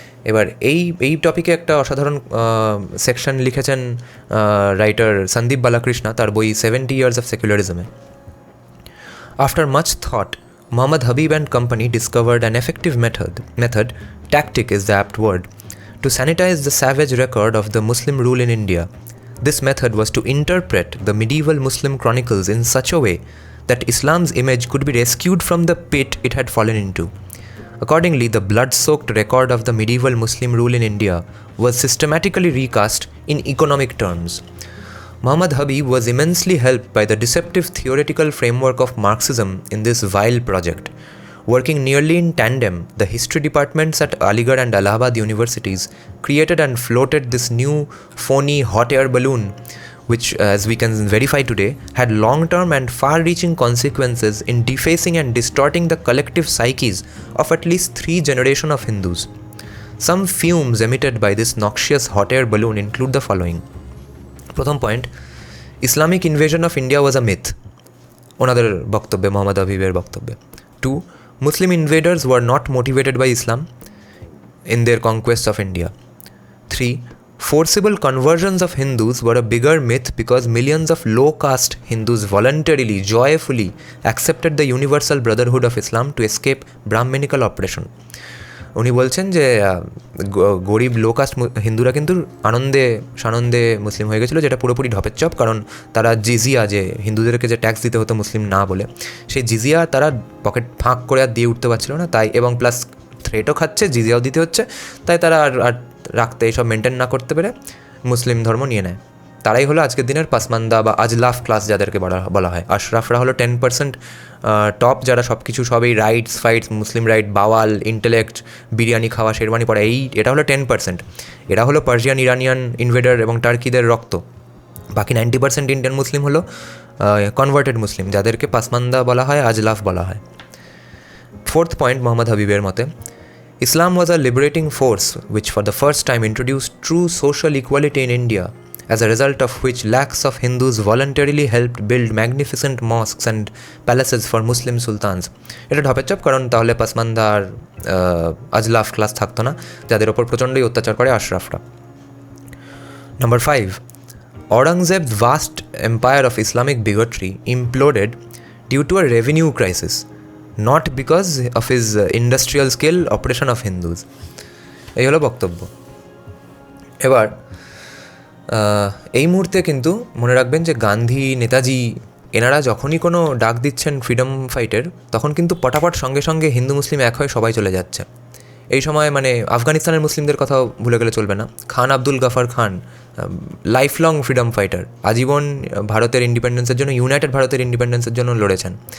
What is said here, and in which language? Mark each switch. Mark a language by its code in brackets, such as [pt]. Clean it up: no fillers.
[bn] এবার এই টপিকে একটা অসাধারণ সেকশন লিখেছেন রাইটার সন্দীপ বালাকৃষ্ণা তার বই 70 Years of Secularism-এ। [en] After much thought, Muhammad Habib and company discovered an effective method, tactic is the apt word, to sanitize the savage record of the Muslim rule in India. This method was to interpret the medieval Muslim chronicles in such a way that Islam's image could be rescued from the pit it had fallen into. Accordingly, the blood-soaked record of the medieval Muslim rule in India was systematically recast in economic terms. Muhammad Habib was immensely helped by the deceptive theoretical framework of Marxism in this vile project. Working nearly in tandem, the history departments at Aligarh and Allahabad universities created and floated this new, phony, hot air balloon, which, as we can verify today, had long-term and far-reaching consequences in defacing and distorting the collective psyches of at least 3 generations of Hindus. Some fumes emitted by this noxious hot air balloon include the following. [bn] প্রথম point, [en] Islamic invasion of India was a myth, [bn] ওনাদের বক্তব্যে, মোহাম্মদ হাবিবের বক্তব্যে। [en] 2, Muslim invaders were not motivated by Islam in their conquest of India. 3, forcible conversions of Hindus were a bigger myth because millions of low-caste Hindus voluntarily, joyfully accepted the universal brotherhood of Islam to escape Brahminical oppression. [bn] উনি বলছেন যে গরিব লো caste হিন্দুরা কিন্তু সানন্দে মুসলিম হয়ে গেছিলো, যেটা পুরোপুরি ঢপের চপ, কারণ তারা জিজিয়া, যে হিন্দুদেরকে যে ট্যাক্স দিতে হতো মুসলিম না বলে, সেই জিজিয়া তারা পকেট ফাঁক করে আর দিয়ে উঠতে পারছিল না, তাই, এবং প্লাস থ্রেটও খাচ্ছে, জিজিয়াও দিতে হচ্ছে, তাই তারা আর রাখতে এইসব মেনটেন না করতে পেরে মুসলিম ধর্ম নিয়ে নেয়। তারাই হলো আজকের দিনের পাসমান্দা বা আজলাফ ক্লাস যাদেরকে বলা হয়। আশরাফরা হলো 10% টপ, যারা সব কিছু, সব এই রাইটস ফাইটস, মুসলিম রাইট, বাওয়াল, ইন্টেলেক্ট, বিরিয়ানি খাওয়া, শেরওয়ানি পরা, এটা হলো 10%। এরা হলো পার্সিয়ান, ইরানিয়ান ইনভেডার এবং টার্কিদের রক্ত। বাকি 90% ইন্ডিয়ান মুসলিম হলো কনভার্টেড মুসলিম, যাদেরকে পাসমান্দা বলা হয়, আজলাফ বলা হয়। 4th পয়েন্ট মোহাম্মদ হাবিবের মতে, [en] Islam was a liberating force which for the first time introduced true social equality in India, as a result of which lakhs of Hindus voluntarily helped build magnificent mosques and palaces for Muslim sultans. [bn] এটা ঢপের চাপ, কারণ তাহলে পাসমান্দা আর আজলাফ class থাকতো না, যাদের ওপর প্রচণ্ডই অত্যাচার করে আশরাফরা। [en] Number 5, Aurangzeb's vast empire of Islamic bigotry imploded due to a revenue crisis, not because of his industrial scale oppression of Hindus. [bn] এই হলো বক্তব্য। এবার এই মুহূর্তে কিন্তু মনে রাখবেন যে গান্ধী, নেতাজি এনারা যখনই কোনো ডাক দিচ্ছেন ফ্রিডম ফাইটের, তখন কিন্তু পটাপট সঙ্গে সঙ্গে হিন্দু মুসলিম এক হয়ে সবাই চলে যাচ্ছে। এই সময় মানে আফগানিস্তানের মুসলিমদের কথাও ভুলে গেলে চলবে না। খান আব্দুল গাফার খান লাইফ লং ফ্রিডম ফাইটার, আজীবন ভারতের ইন্ডিপেন্ডেন্সের জন্য, ইউনাইটেড ভারতের ইন্ডিপেন্ডেন্সের জন্য লড়েছেন।